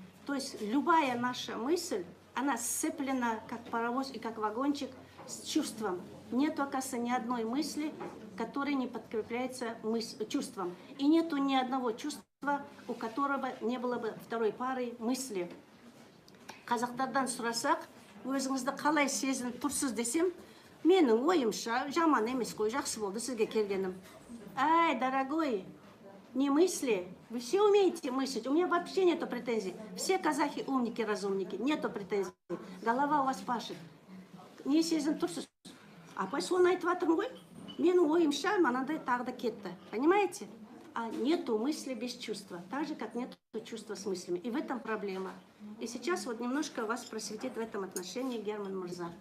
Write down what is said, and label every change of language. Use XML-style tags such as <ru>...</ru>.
<ru>То есть любая наша мысль, она сцеплена, как паровоз и как вагончик, с чувством. Нет, оказывается, ни одной мысли, которая не подкрепляется чувством. И нету ни одного чувства, у которого не было бы второй пары мысли.</ru> <kk>Қазақтардан сұрасақ, өзіңізді қалай сезініп тұрсыз десем, менің ойымша жаман емес қой, жақсы болды сізге келгенім.</kk> <ru>Ай, дорогой, не мысли. Вы все умеете мыслить. У меня вообще нету претензий. Все казахи умники, разумники. Нету претензий. Голова у вас пашет.</ru> <kk>Не сезін тұрсыз. Апай соны айтып жатырмын ғой. Менің ойымша мынандай тағы да кетті.</kk> <ru>Понимаете? А нету мысли без чувства, так же, как нету чувства с мыслями. И в этом проблема. И сейчас вот немножко вас просветит в этом отношении Герман Мурза.</ru>